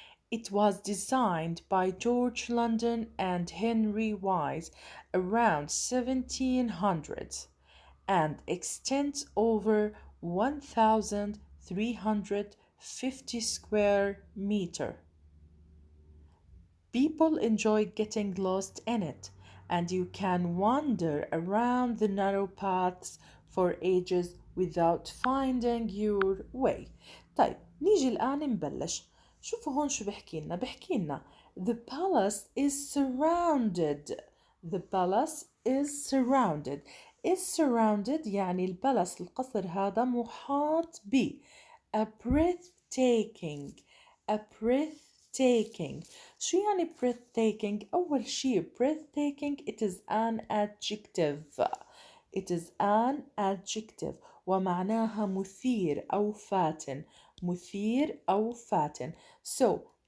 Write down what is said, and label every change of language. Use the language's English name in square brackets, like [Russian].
[English] It was designed by George London and Henry Wise around 1700 and extends over 1350 square meter. People enjoy getting lost in it, and you can wander around the narrow paths for ages without finding your way. [Arabic] طيب نيجي الآن نبلش. شوفوا هون شو بحكي لنا [English] The palace is surrounded. The palace is surrounded. is surrounded [Arabic] يعني البلس القصر هذا محاط ب [English] a breathtaking a breathtaking [Arabic] شو يعني [English] breathtaking؟ أول شيء breathtaking it is an adjective it is an adjective [Arabic] ومعناها مثير أو فاتن [English] مثير أو فاتن so